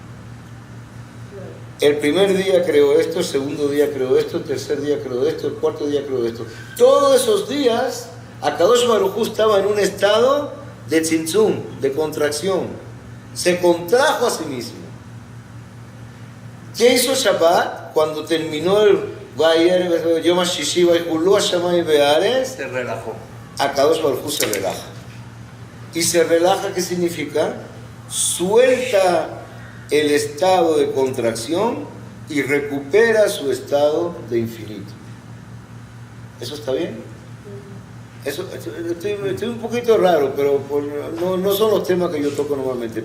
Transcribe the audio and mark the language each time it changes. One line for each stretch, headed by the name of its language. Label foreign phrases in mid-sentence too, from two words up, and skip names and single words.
Spanish: El primer día creó esto, el segundo día creó esto, el tercer día creó esto, el cuarto día creó esto. Todos esos días,
Hebrew: הקדוש ברוך הוא
Spanish: estaba en un estado de tzimtzum, de contracción. Se contrajo a sí mismo. ¿Qué hizo Shabbat? Cuando terminó el
Hebrew: יום הששי, ויכלו השמים והארץ,
Spanish: Se relajó.
Hebrew: הקדוש ברוך הוא
Spanish: se relaja. ¿Y se relaja qué significa? Suelta el estado de contracción y recupera su estado de infinito. ¿Eso está bien? Estoy un poquito raro, pero no son los temas que yo toco normalmente.